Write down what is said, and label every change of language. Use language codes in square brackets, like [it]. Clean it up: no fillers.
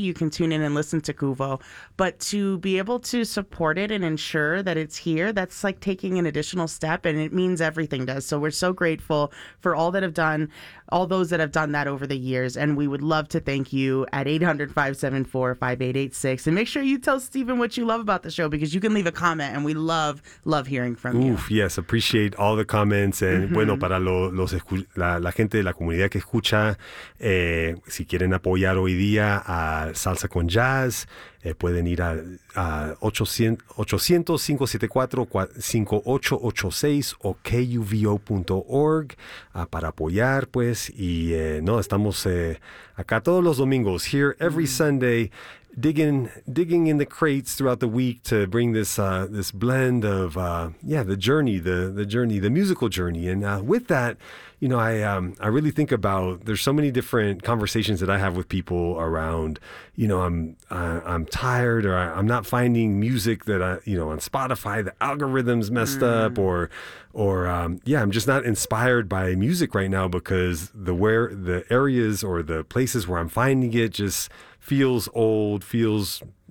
[en] You can tune in and listen to Kuvo, but to be able to support it and ensure that it's here, that's like taking an additional step, and it means everything to us. So we're so grateful for all those that have done that over the years, and we would love to thank you at 800-574-5886. And make sure you tell Stephen what you love about the show, because you can leave a comment, and we love hearing from you. Oof, yes, appreciate all the comments. [es] And bueno, para la gente de la comunidad que escucha, si quieren apoyar hoy día a Salsa con Jazz, pueden ir a 800-574-5886 o KUVO.org para apoyar, pues. Y no, estamos acá todos los domingos, [en] here every Sunday, digging in the crates throughout the week to bring this this blend of the journey, the musical journey. And with that, you know, I really think about, there's so many different conversations that I have with people around, you know, I'm tired, or I'm not finding music that on Spotify, the algorithm's messed up, or I'm just not inspired by music right now because the areas or the places where I'm finding it just feels old, feels